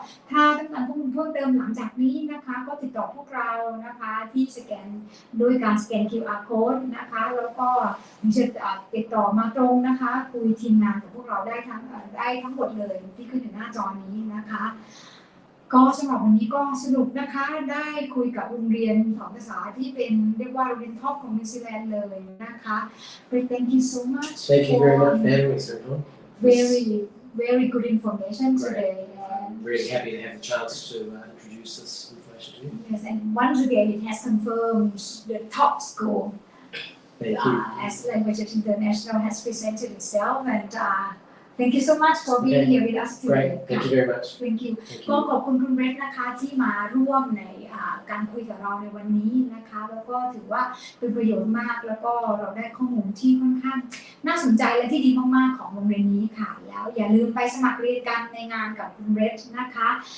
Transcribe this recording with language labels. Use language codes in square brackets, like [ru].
[th] ถ้าต้องการข้อมูลเพิ่มเติมหลังจากนี้นะคะก็ติดต่อพวกเรานะคะที่สแกนโดยการสแกน QR code นะคะแล้วก็จะติดต่อมาตรงนะคะคุยทีมงานกับพวกเราได้ทั้ งหมดเลยที่ขึ้นอยู่หน้าจอนี้นะคะก็สำหรับวันนี้ก็สนุกนะคะได้คุยกับโรงเรียนสอนภาษาที่เป็นเรียกว่าโรงเรียนท็อปของนิวซีแลนด์เลยนะคะ [en] Thank you so much Thank you very much for having me, Sir John. very good information today I'm really happy to have the chance to introduce this information to you. Yes, and once again it has confirmed the top school Thank you. As Languages International has presented itself and thank you so much for being Okay. here with us today. Great. Thank you very much. Thank you. Thank ก็ you. [th] ขอบคุณคุณเรดนะคะที่มาร่วมในการคุยกับเราในวันนี้นะคะแล้วก็ถือว่าเป็นประโยชน์มากแล้วก็เราได้ข้อมูลที่ค่อนข้างน่าสนใจและที่ดีมากๆของโรงเรียนนี้ค่ะแล้วอย่าลืมไปสมัครเรียนกันในงานกับคุณเรดนะคะ